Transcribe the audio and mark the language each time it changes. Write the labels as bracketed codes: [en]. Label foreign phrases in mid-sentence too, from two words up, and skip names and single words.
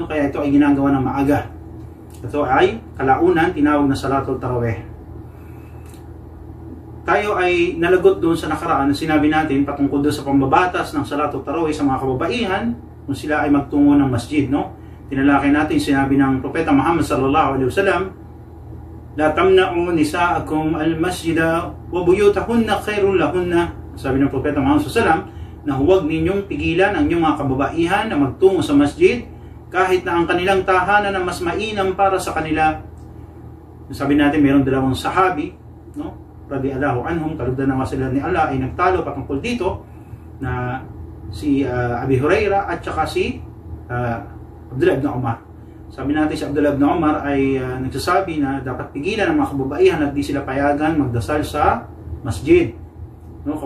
[tl] Kaya ito ay ginagawa ng maaga. Ito ay kalaunan, tinawag na [ar] صلاة التراويح. [tl] Tayo ay nalagot doon sa nakaraan na sinabi natin patungkol doon sa pambabatas ng [ar] صلاة التراويح [tl] sa mga kababaihan kung sila ay magtungo ng masjid, no? Tinalakay natin, sinabi ng Propeta Muhammad [ar] صلى الله عليه وسلم, لا تمنعوا نساءكم المسجد وبيوتهن خير لهن. [tl] Sabi ng Propeta Muhammad [ar] صلى الله عليه وسلم [tl] na huwag ninyong pigilan ang inyong mga kababaihan na magtungo sa masjid kahit na ang kanilang tahanan na mas mainam para sa kanila. Sabi natin mayroong dalawang sahabi, no? [ar] رضي الله عنهم, [tl] kalugdan na sila ni Allah, ay nagtalo patungkol dito na si Abi Hurairah at saka si Abdullah ibn Umar. Sabi natin si Abdullah ibn Umar ay nagsasabi na dapat pigilan ang mga kababaihan at di sila payagan magdasal sa masjid, no?